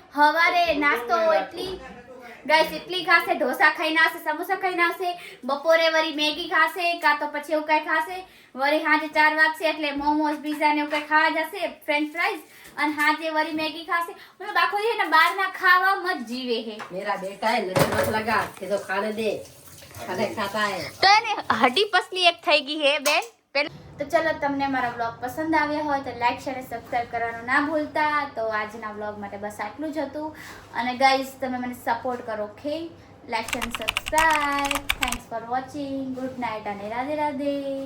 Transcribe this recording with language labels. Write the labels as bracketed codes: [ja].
[gu] હવારે નાસ્તો એટલી ગાઈસ એટલી ખાશે, ઢોસા ખાઈને આવશે, સમોસા ખાઈને આવશે, બપોરે વળી મેગી ખાશે, કાં તો પછી એવું કઈ ખાશે, વળી સાંજે 4 વાગશે એટલે મોમોસ પીઝા ને એવું કઈ ખાવા જશે, ફ્રેન્ચ ફ્રાઈઝ, અને સાંજે વળી મેગી ખાશે. મતલબ આખો દી ને બહારના ખાવામાં જ જીવે હે. [hi] मेरा बेटा है नजर मत लगा कि तो खाने दे, खाने खाता है. [gu] તો એને હડી પસલી એક થઈ ગઈ હે બેન. તો ચલો, તમને મારા બ્લોગ પસંદ આવ્યા હોય તો લાઈક શેર અને સબસ્ક્રાઇબ કરવાનું ના ભૂલતા. તો આજના બ્લોગ માટે બસ આટલું જ હતું. અને ગાઈઝ તમે મને સપોર્ટ કરો, ઓકે? લાઈક શેર અને subscribe. [en] Thanks for watching. Good night [gu] અને રાધે રાધે.